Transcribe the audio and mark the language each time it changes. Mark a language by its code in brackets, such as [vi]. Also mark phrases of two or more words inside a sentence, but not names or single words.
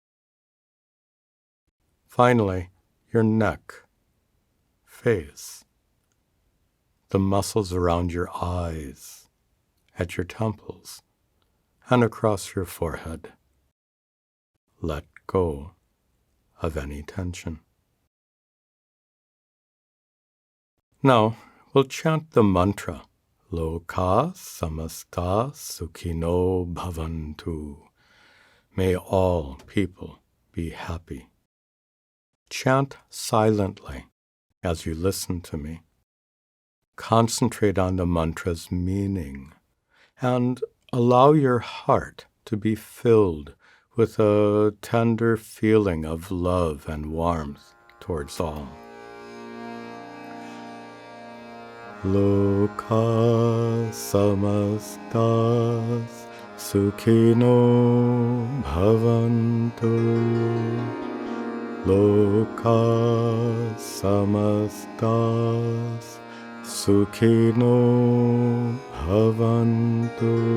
[en] Finally, your neck, face, the muscles around your eyes, at your temples, and across your forehead. Let go of any tension. Now, we'll chant the mantra, [sa] Loka samasta sukhino bhavantu. [en] May all people be happy. Chant silently as you listen to me. Concentrate on the mantra's meaning and allow your heart to be filled with a tender feeling of love and warmth towards all. [sa] Loka samastas sukhino bhavantu. Loka samastas sukhino bhavantu.